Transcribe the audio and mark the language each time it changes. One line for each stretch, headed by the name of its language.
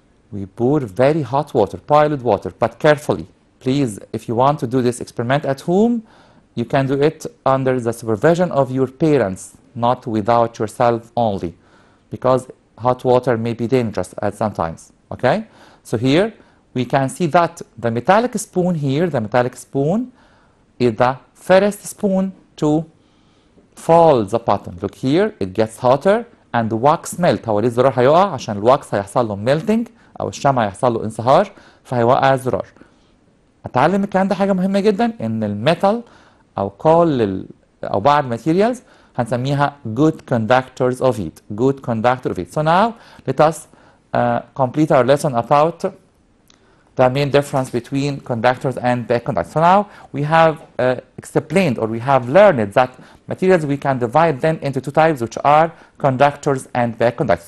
English: We pour very hot water, boiled water, but carefully. Please, if you want to do this experiment at home, you can do it under the supervision of your parents, not without yourself only, because hot water may be dangerous at sometimes. Okay? So here we can see that the metallic spoon here, the metallic spoon, is the first spoon to fold the button. Look here, it gets hotter and the wax melt.
Arabic: هو ليه الزرار هيقع؟ عشان الواكس هيحصل له melting أو الشمع هيحصل له انصهار فهيوقع الزرار. أتعلم الكلام ده حاجة مهمة جدا إن الميتال أو أو بعض الماتيريالز هنسميها
English: good conductors of heat. Good conductor of heat. So now let us complete our lesson about the main difference between conductors and bad conductors. So now we have explained or we have learned that materials we can divide them into two types, which are conductors and bad conductors.